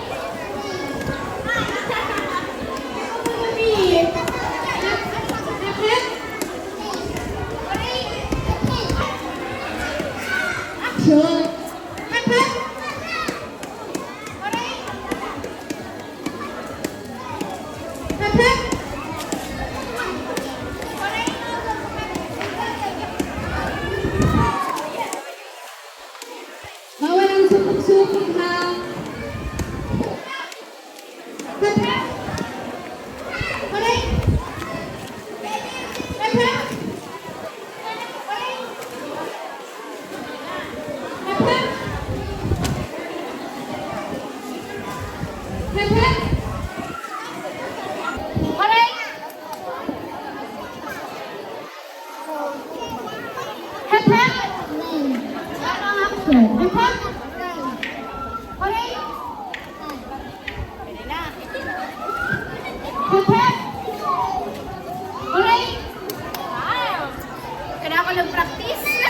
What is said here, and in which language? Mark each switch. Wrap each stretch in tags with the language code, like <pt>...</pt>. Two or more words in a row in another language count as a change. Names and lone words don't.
<en>Hep, hep. Action. Hep, hep. Hep, hep.</en> <tl>Bawal ang supok-supok ha.</tl> <en>Hep, hep. Hooray. Hep, hep. Hep, hep. Hep, hep. Hooray. Hep, hep. Parang action. Hep, hep. Hooray. Hep, hep. Hooray. Wow!</en> <tl>Kailangan ko nag-practice.</tl>